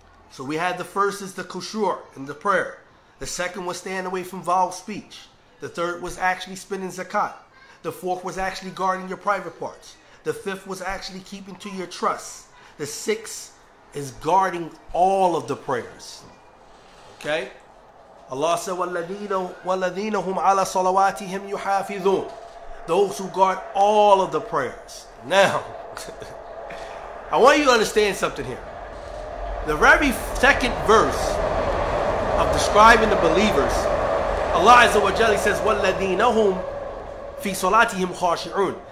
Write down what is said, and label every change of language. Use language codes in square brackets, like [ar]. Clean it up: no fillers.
[en] So we had the first is the khushu' in the prayer. The second was staying away from vile speech. The third was actually spending zakat. The fourth was actually guarding your private parts. The fifth was actually keeping to your trust. The sixth is guarding all of the prayers. Okay? Allah said, [ar] وَالَّذِينَ هُمْ عَلَى صَلَوَاتِهِمْ يُحَافِظُونَ. [en] Those who guard all of the prayers. Now, I want you to understand something here. The very second verse of describing the believers, Allah Azza wa Jalla says, [ar] وَالَّذِينَ هُمْ فِي صَلَاتِهِمْ خَاشِعُونَ.